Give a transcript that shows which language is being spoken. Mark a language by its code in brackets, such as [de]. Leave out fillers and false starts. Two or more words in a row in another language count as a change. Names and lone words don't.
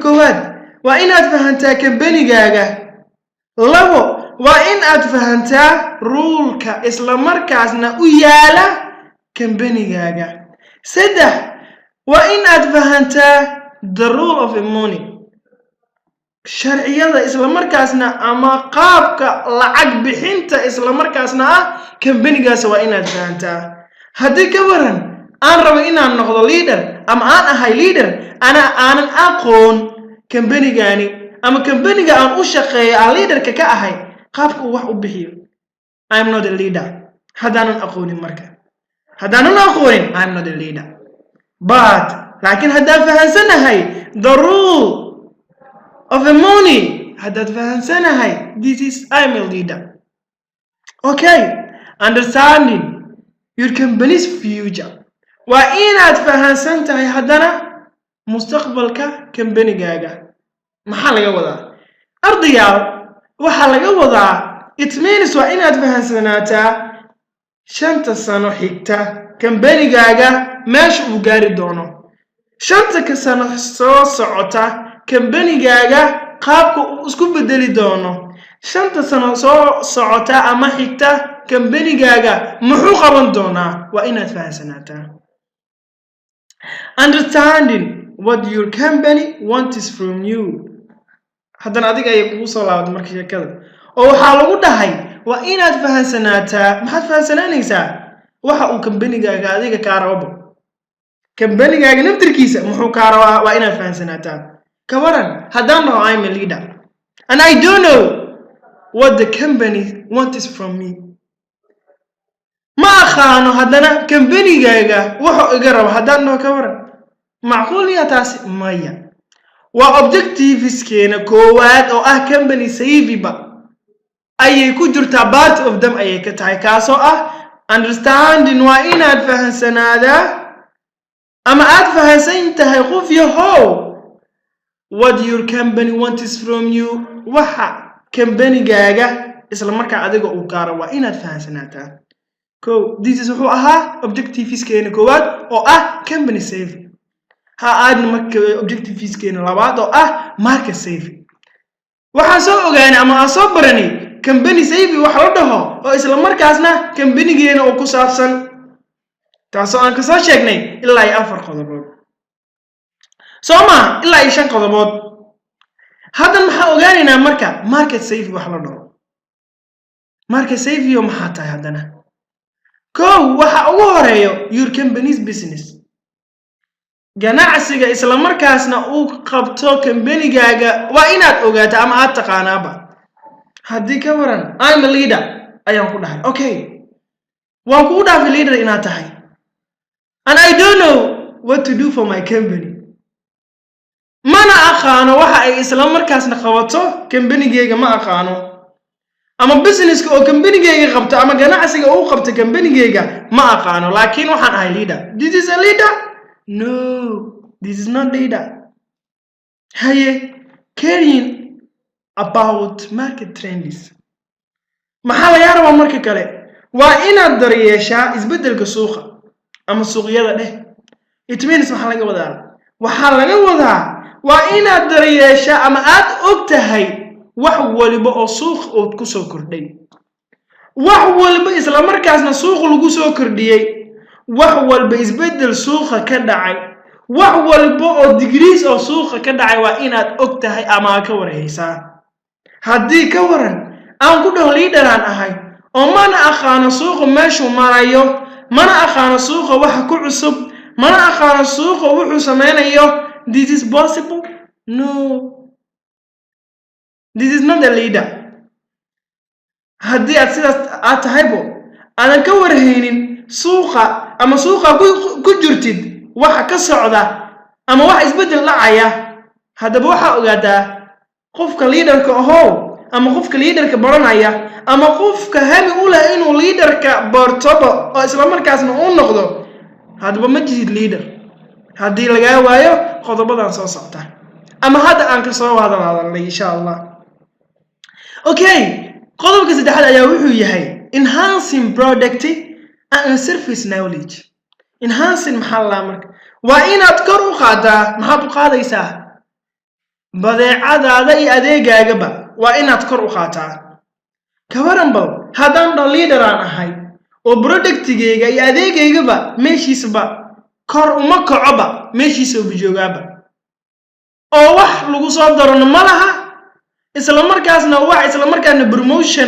[so] koowaad waa inaad fahantaa kambanigaaga labo waa in aad fahantaa ruleka isla markaasna u yaala kambanigaaga saddex waa in aad fahantaa [en] the rule of money [so] sharciyada isla markaasna ama qaabka lacag bixinta isla markaasna kambanigaas waa inaad fahantaa haddii ka waran aan rabo inaan noqdo leader ama aan ahay leader aanan aqoon kambanigani ama kambaniga aan u shaqeeyo aan leaderka ka ahay qaabka uu wax u bixiyo [en] I am not a leader [so] haddaanan aqoonin marka haddaanan aqoonin [en] I am not a leader but [so] laakiin haddaan fahansanahay [en] the rule of the money [so] haddaad fahansanahay [en] this is I am a leader okay understanding your company's future [so] waa inaad fahansan tahay haddana mustaqbalka kambanigaaga maxaa laga wadaa ardayaal waxaa laga wadaa [en] it means [so] waa inaad fahansanaataa 5 sano xigta kambanigaaga meesha uu gaari doono 5 sano soo socota kambanigaaga qaabka uu isku bedeli doono 5 sano soo socota ama xigta kambanigaaga muxuu qaban doonaa waa inaad fahansanaataa [en] understanding what your company wants from you [so] haddana adiga ay kugu soo laabato marka sheekada oo waxaa lagu dhahay waa inaad fahansanaataa maxaad fahansanaanaysaa waxa uu kambanigaaga adiga kaa rabo kambanigaaga naftirkiisa muxuu kaa rabaa waa inaad fahansanaataa ka waran haddaan dhaho [en] I'm a leader and I don't know what the company wants from me [so] ma aqaano haddana kambanigaaga wuxuu iga rabo haddaan dhaho ka waran macquul yaa taasi maya waa objectiveskeena koowaad oo ah [en] company saviba [so] ayay ku jirtaa part [en] of them [so] ayay ka tahay kaasoo ah understanding waa inaad fahansanaadaa ama aad fahansan tahay qof yahow [en] what your company wants from you [so] waxa kambanigaaga isla markaa adiga uu kaa rabo waa inaad fahansanaataa [en] this is [so] wuxuu ahaa objectiveskeena koowaad oo ah [en] company saving [so] ha aadna marka objectiveskeena labaad oo ah [en] market saving [so] waxaan soo ogaanay ama aan soo baranay [en] company saving [so] wax la dhaho oo isla markaasna kambanigeena oo ku saabsan taasoo aan ka soo sheegnay ilaa 4 qodobood soma ilaa 5 qodobood hadda maxaa ogaanaynaa marka [en] market saving [so] wax la dhaho [en] market saving [so] maxaa tahay haddana waxa ugu horeeyo [en] your company's business [so] ganacsiga isla markaasna uu qabto kambanigaaga waa inaad ogaato ama aad taqaanaaba haddii ka waran [en] I'm a leader [so] ayaan ku dhahay okay waan kugu dhaafay leader inaad tahay [en] and I don't know what to do for my company [so] mana aqaano waxa ay isla markaasna qabato kambanigayga ma aqaano ama businesska oo kambanigayga qabto ama ganacsiga uu qabto kambanigayga ma aqaano laakiin waxaan ahay leader [en] this is a leader no this is not leader [so] haye [en] caring about market trends [so] maxaa laga rabaa marka kale waa inaad daryeeshaa isbedelka suuqa ama suuqyada dheh [en] it means [so] maxaa laga wadaa waa inaad daryeeshaa ama aad og tahay wax waliba oo suuq oo ku soo kordhay wax waliba isla markaasna suuq lagu soo kordhiyay wax walba isbedel suuqa ka dhacay wax walba oo degrees oo suuqa ka dhacay waa inaad og tahay ama ka warhaysaa haddii ka waran aan ku dhaho leader aan ahay oo mana aqaano suuqa meeshuu marayo mana aqaano suuqa waxa ku cusub mana aqaano suuqa wuxuu sameynayo [en] this is possible no this is not a leader [so] haddii aad sidaas aad tahaybo aadan ka warhaynin suuqa ama suuqa ku jirtid waxa ka socda ama wax isbedel dhacaya haddaba waxa ogaataa qofka leaderka ahow ama qofka leaderka baranaya ama qofka hami u leh inuu leaderka bartobo oo isla markaasna uu noqdo haddaba ma jihid leader haddii laga waayo qodobadan soo socda ama hadda aan ka soo hadalnay [ar] insha Allah [so] okay qodobka saddexaad ayaa wuxuu yahay [en] enhancing product and service knowledge [so] enhancing maxaa marka waa inaad kor u qaadaa maxaad u qaadaysaa badeecadaada iyo adeegaagaba waa inaad kor u qaataa ka waran bal haddaan dhan leader aan ahay oo productigayga iyo adeegaygaba meeshiisaba kor uma kacoba meeshiisa u joogaaba oo wax lagu soo darano ma laha isla markaasna promotion